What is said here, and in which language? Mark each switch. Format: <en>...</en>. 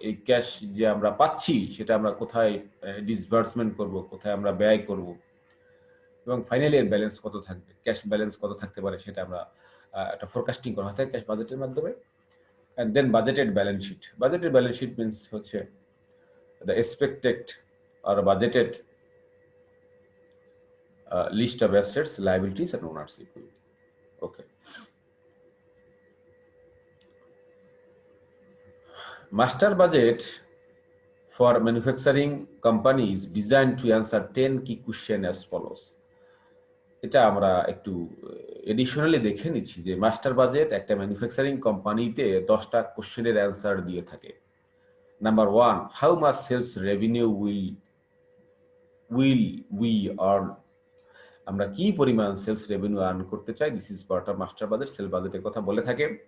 <bn>এই ক্যাশ যে আমরা পাচ্ছি সেটা আমরা কোথায় ডিসবার্সমেন্ট করব, কোথায় আমরা ব্যয় করব, এবং ফাইনালি এর ব্যালেন্স কত থাকবে, ক্যাশ ব্যালেন্স কত থাকতে পারে সেটা আমরা একটা ফোরকাস্টিং করা হয় ক্যাশ বাজেটের মাধ্যমে।</bn> <en>And then budgeted balance sheet. Budgeted balance sheet means হচ্ছে the expected আর budgeted list of assets, liabilities and owners equity. Okay, master budget for manufacturing company is designed to answer 10 key questions as follows.</en> <bn>এটা আমরা একটু additionally দেখে নিচ্ছি যে master budget একটা manufacturing কোম্পানিতে 10টা কোশ্চেনের অ্যান্সার দিয়ে থাকে।</bn> <en>number 1, how much sales revenue will we earn,</en> <bn>আমরা কি পরিমাণ সেলস রেভিনিউ আর্ন করতে চাই,</bn> <en>this is part of master budget,</en> <bn>sell বাজেটের কথা বলে থাকে।</bn>